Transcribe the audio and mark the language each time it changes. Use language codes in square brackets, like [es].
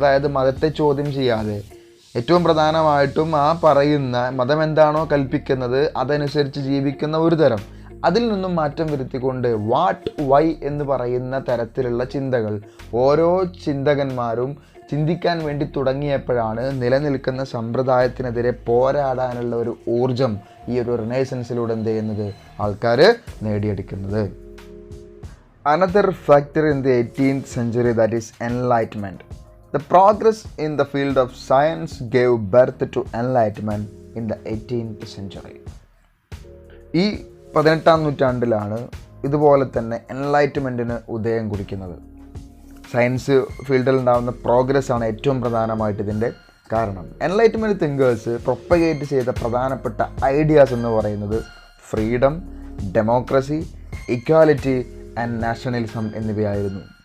[ml] അതായത് മതത്തെ ചോദ്യം ചെയ്യാതെ ഏറ്റവും പ്രധാനമായിട്ടും ആ പറയുന്ന മതം എന്താണോ കൽപ്പിക്കുന്നത് അതനുസരിച്ച് ജീവിക്കുന്ന ഒരു തരം, അതിൽ നിന്നും മാറ്റം വരുത്തിക്കൊണ്ട് [en] what why [ml] എന്ന് പറയുന്ന തരത്തിലുള്ള ചിന്തകൾ ഓരോ ചിന്തകന്മാരും ചിന്തിക്കാൻ വേണ്ടി തുടങ്ങിയപ്പോഴാണ് നിലനിൽക്കുന്ന സമ്പ്രദായത്തിനെതിരെ പോരാടാനുള്ള ഒരു ഊർജം ഈ ഒരു റിനൈസൻസിലൂടെ എന്ത് ചെയ്യുന്നത്, ആൾക്കാർ നേടിയെടുക്കുന്നത്. [en] Another factor in the 18th century, that is enlightenment. The progress in the field of science gave birth to enlightenment in the 18th century. [ml] ഈ 18ാം നൂറ്റാണ്ടിലാണ് ഇതുപോലെ തന്നെ എൻലൈറ്റ്മെൻറ്റിന് ഉദയം കുറിക്കുന്നത്. സയൻസ് ഫീൽഡിൽ ഉണ്ടാകുന്ന പ്രോഗ്രസ് ആണ് ഏറ്റവും പ്രധാനമായിട്ട് ഇതിൻ്റെ കാരണം. എൻലൈറ്റ്മെൻറ്റ് തിങ്കേഴ്സ് പ്രൊപ്പഗേറ്റ് ചെയ്ത പ്രധാനപ്പെട്ട ഐഡിയാസ് എന്ന് പറയുന്നത് [en] freedom, democracy, equality and nationalism [ml] എന്നിവയായിരുന്നു.